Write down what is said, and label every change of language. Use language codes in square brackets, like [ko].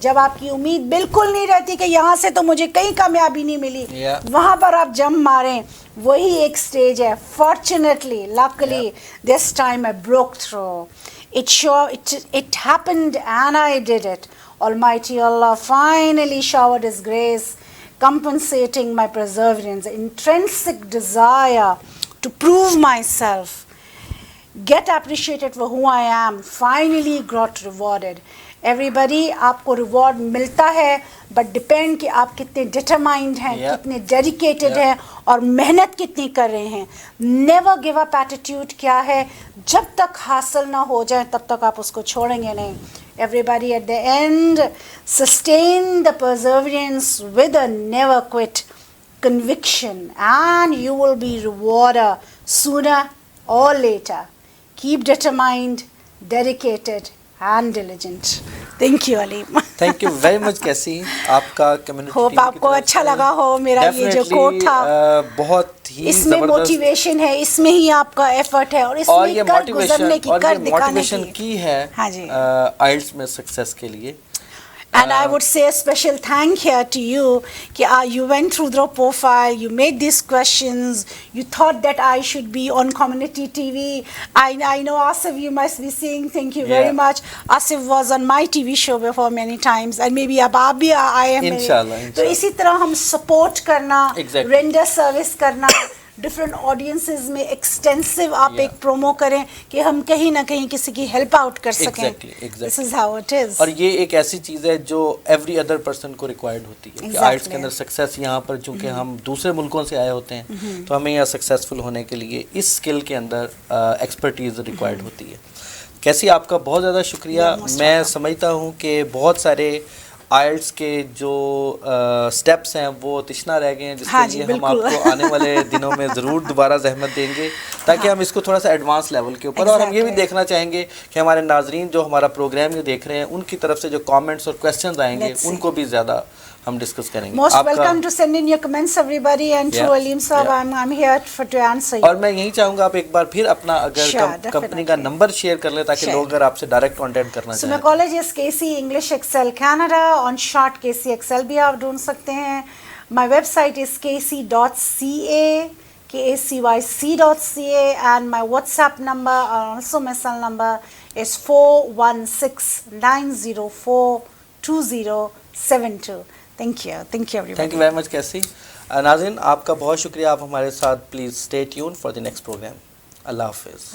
[ur] جب آپ کی امید بالکل نہیں رہتی کہ یہاں سے تو مجھے کہیں کامیابی نہیں ملی, وہاں پر آپ جم ماریں, وہی ایک سٹیج ہے. [en] Fortunately, luckily, this time I broke through. It happened and I did it. Almighty Allah finally showered His grace, compensating my perseverance, intrinsic desire to prove myself, get appreciated for who I am, finally got rewarded. [ur] Everybody, آپ کو reward ملتا ہے, but depend کہ آپ کتنے ڈٹرمائنڈ ہیں, کتنے dedicated ہیں, اور محنت کتنی کر رہے ہیں. [en] never give up attitude [ur] کیا ہے, جب تک حاصل نہ ہو جائے تب تک آپ اس کو چھوڑیں گے نہیں. [en] Everybody, at the end, sustain the perseverance with a never quit conviction, and you will be rewarded sooner or later. Keep determined, dedicated, and diligent. Thank you, Aleem. Thank you very much, Casey. [ur] آپ کا community hope آپ کو اچھا لگا ہو میرا یہ جو کوٹ تھا. بہت ہی اس میں موٹیویشن ہے, اس میں ہی آپ کا ایفرٹ ہے, اور اس میں کر گزرنے کی, کر دکھانے کی ہے آئلٹس میں سکسیس کے لیے. [en] And I would say a special thank here to you. You went through the profile, you made these questions, you thought that I should be on community TV. I know Asif, you must be saying thank you very much. Asif was on my TV show before many times, and maybe [ur] اب آپ بھی آئے ہیں. انشاءاللہ. تو اسی طرح ہم سپورٹ کرنا, رینڈر سروس کرنا, ڈفرینٹ آڈینسز میں ایکسٹینسو آپ ایک پرومو کریں کہ ہم کہیں نہ کہیں کسی کی ہیلپ آؤٹ کر سکیں. [en] This is how it is. [ur] اور یہ ایک ایسی چیز ہے جو ایوری ادر پرسن کو ریکوائرڈ ہوتی ہے کہ آرٹس کے اندر سکسیس, یہاں پر چونکہ ہم دوسرے ملکوں سے آئے ہوتے ہیں تو ہمیں یہاں سکسیزفل ہونے کے لیے اس اسکل کے اندر ایکسپرٹیز ریکوائرڈ ہوتی ہے. کیسی آپ کا بہت زیادہ شکریہ. میں سمجھتا ہوں کہ بہت سارے آئلٹس کے جو سٹیپس ہیں وہ تشنا رہ گئے ہیں, جس کے لیے ہم آپ کو آنے والے دنوں میں ضرور دوبارہ زحمت دیں گے تاکہ ہم اس کو تھوڑا سا ایڈوانس لیول کے اوپر, اور ہم یہ بھی دیکھنا چاہیں گے کہ ہمارے ناظرین جو ہمارا پروگرام یہ دیکھ رہے ہیں ان کی طرف سے جو کامنٹس اور کویسچنز آئیں گے ان کو بھی زیادہ ہم ڈسکس کریں گے. [en] Most welcome to send in your comments everybody, and to Aleem صاحب, I'm here to answer you. [ur] اور میں یہی چاہوں گا آپ ایک بار پھر اپنا اگر کمپنی کا نمبر شیئر کر لیں تاکہ لوگ اگر آپ سے ڈائریکٹ کانٹیکٹ کرنا چاہیں. [en] So my college is KC English Excel Canada, on short KC Excel [ur] بھی آپ ڈھونڈ سکتے ہیں. [en] My website is kc.ca, kacyc.ca, and my WhatsApp number, also my cell number, is 416-904-2072. Thank you everybody. Thank you very much کیسی. [ur] ناظرین آپ کا بہت شکریہ, آپ ہمارے ساتھ please [en] Stay tune for the next programme. [ur] اللہ حافظ.